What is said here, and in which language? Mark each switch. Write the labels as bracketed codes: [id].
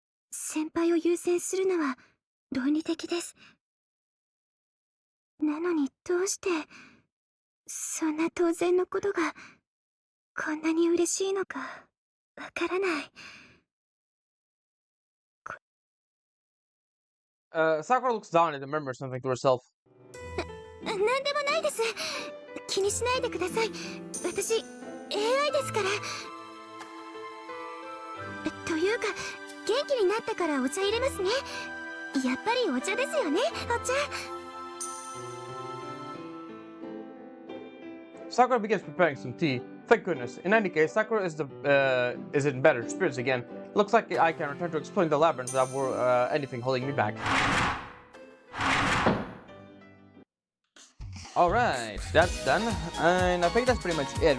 [ja] 先輩を優先するのは論理的です。なのにどうして、そんな当然のことがこんなに嬉しいのかわからない。 [en] Sakura looks down and remembers something to herself. [ja] なんでもないです。気にしないでください。私 AI ですから。というか元気になったからお茶入れますね。やっぱりお茶ですよね、お茶。 [en] Sakura begins preparing some tea. Thank goodness. In any case, Sakura is in better spirits again. Looks like I can return to exploring the labyrinth without anything holding me back. Alright, that's done. And I think that's pretty much it.